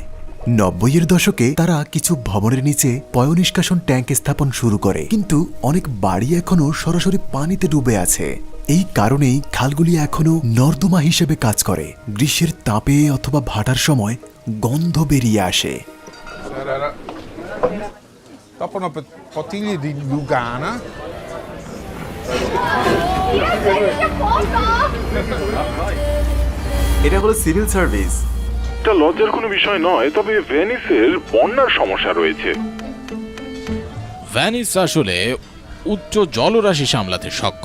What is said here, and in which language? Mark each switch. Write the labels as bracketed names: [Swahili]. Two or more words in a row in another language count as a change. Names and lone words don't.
[Bangla] 90-এর দশকে তারা কিছু ভবনের নিচে পয়ঃনিষ্কাশন ট্যাঙ্ক স্থাপন শুরু করে, কিন্তু অনেক বাড়ি এখনো সরাসরি পানিতে ডুবে আছে। এই কারণেই খালগুলি এখনো নর্দমা হিসেবে কাজ করে। গ্রীষ্মের তাপে অথবা ভাটার সময় গন্ধ বেরিয়ে আসে। [Italian] Dopo una bottiglia di Lugana. [Bangla] এটা হলো সিভিল সার্ভিস। এটা লজ্জার কোনো বিষয় নয়, তবে ভেনিসের বন্যার সমস্যা রয়েছে। ভেনিস আসলে উচ্চ জলরাশি সামলাতে সক্ষম।